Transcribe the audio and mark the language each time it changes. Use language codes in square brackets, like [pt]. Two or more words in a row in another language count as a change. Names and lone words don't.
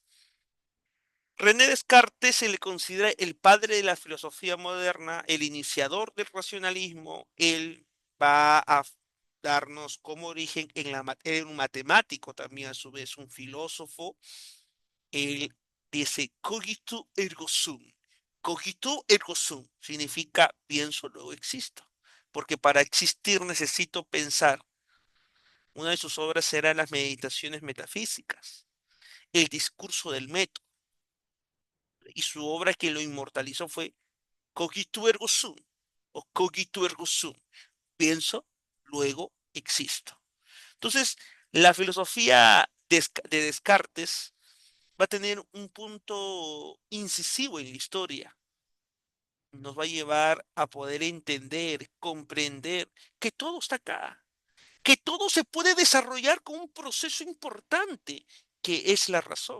[es] René Descartes se le considera el padre de la filosofía moderna, el iniciador del racionalismo. Él va a darnos como origen era un matemático también, a su vez un filósofo. Él dice [la] cogito ergo sum. Cogito ergo sum [es] significa pienso, luego existo. Porque para existir necesito pensar. Una de sus obras era las meditaciones metafísicas, el discurso del método. Y su obra que lo inmortalizó fue [la] Cogito ergo sum [es] o [la] Cogito ergo sum. [es] Pienso, luego existo. Entonces, la filosofía de Descartes va a tener un punto incisivo en la historia. Nos va a llevar a poder entender, comprender que todo está acá, que todo se puede desarrollar con un proceso importante, que es la razón.